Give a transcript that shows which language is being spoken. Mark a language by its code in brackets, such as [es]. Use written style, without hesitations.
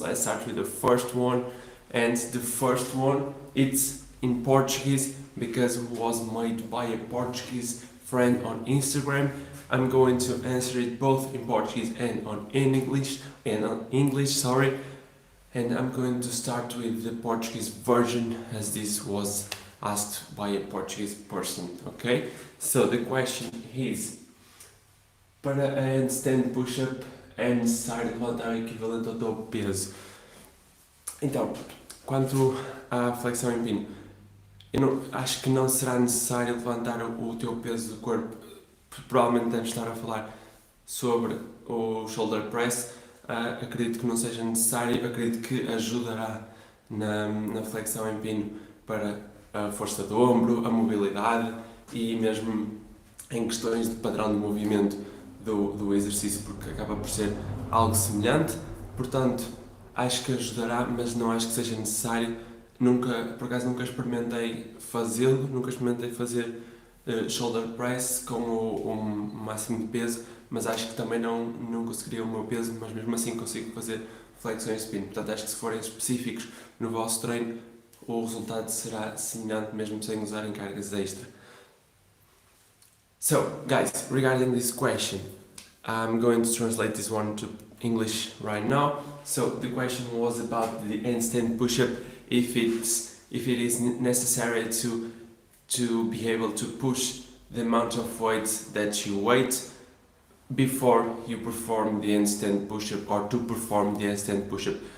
[en] Let's start with the first one, and the first one, it's in Portuguese because it was made by a Portuguese friend on Instagram. I'm going to answer it both in Portuguese and in English, sorry. And I'm going to start with the Portuguese version as this was asked by a Portuguese person, okay? So the question is: [pt] para a handstand push-up é necessário levantar o equivalente ao teu peso. Então, quanto à flexão em pino, acho que não será necessário levantar o teu peso do corpo. Provavelmente deves estar a falar sobre o shoulder press. Acredito que não seja necessário, acredito que ajudará na flexão em pino para a força do ombro, a mobilidade e mesmo em questões de padrão de movimento do exercício, porque acaba por ser algo semelhante. Portanto, acho que ajudará, mas não acho que seja necessário. Por acaso nunca experimentei fazê-lo, nunca experimentei fazer shoulder press com o máximo de peso, mas acho que também não conseguiria o meu peso, mas mesmo assim consigo fazer flexões de pino. Portanto, acho que se forem específicos no vosso treino, o resultado será semelhante mesmo sem usarem cargas extra. [en] So, guys, regarding this question, I'm going to translate this one to English right now. So, the question was about the handstand push-up, if it is necessary to be able to push the amount of weight that you weight before you perform the handstand push-up or to perform the handstand push-up.